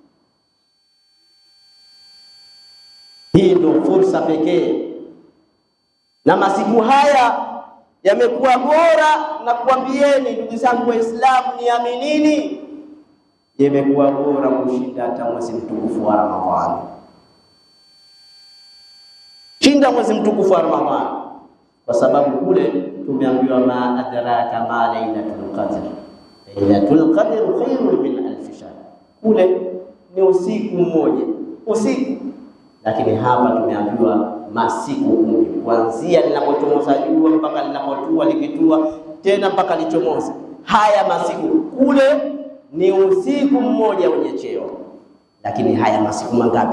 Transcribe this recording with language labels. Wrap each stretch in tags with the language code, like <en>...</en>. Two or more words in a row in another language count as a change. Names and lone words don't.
<sw>Hii ndio fursa pekee, na masiku haya yamekuwa bora, na kuambieni ndugu zangu Waislamu, niaminini, yamekuwa bora kushinda hata mwezi mtukufu wa Ramadhani. Shinda mwezi mtukufu wa Ramadhani, kwa sababu kule tumeambiwa</sw> <ar>ما أدراك ما ليلة القدر، ليلة القدر خير من ألف شهر.</ar> <sw>Kule ni usiku mmoja, usiku, lakini hapa tumeambiwa masiku 10, kuanzia linapochomoza jua mpaka linapotua, likitua tena mpaka lichomoza. Haya masiku kule ni usiku mmoja wenye cheo, lakini haya masiku mangapi?</sw>